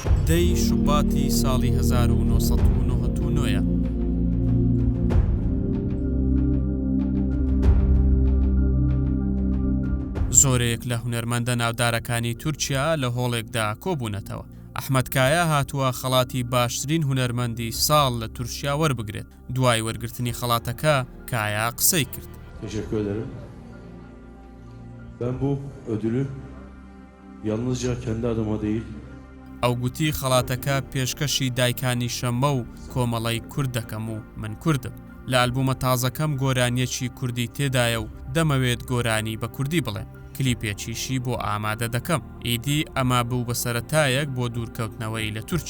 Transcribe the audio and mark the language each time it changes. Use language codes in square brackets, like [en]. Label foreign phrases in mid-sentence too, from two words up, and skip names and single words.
[ckb] دەی شوباتی ساڵی 1999 زۆرێک لە هونەرمەندە ناودارەکانی تورکیا لە هۆڵێکدا کۆبوونەتەوە. ئەحمەد کایا هاتووە خەڵاتی باشترین هونەرمەندی ساڵ لە تورکیا وەربگرێت. دوای وەرگرتنی خەڵاتەکە کایا قسەی کرد. [tr] Teşekkür ederim. Ben bu ödülü yalnızca kendi adıma değil, [ckb] ئەو گوتی خەڵاتەکە پێشکەشی دایکانی شەمە و کۆمەڵی کورد دەکەم و من کوردم. لە ئەلبومە تازەکەم گۆرانیەکی کوردی تێدایە و دەمەوێت گۆرانی بە کوردی بڵێم. کلیپێکیشی بۆ ئامادە دەکەم. ئیدی ئەمە بوو بە سەرەتایەک بۆ دوورکەوتنەوەی لە تورکیا.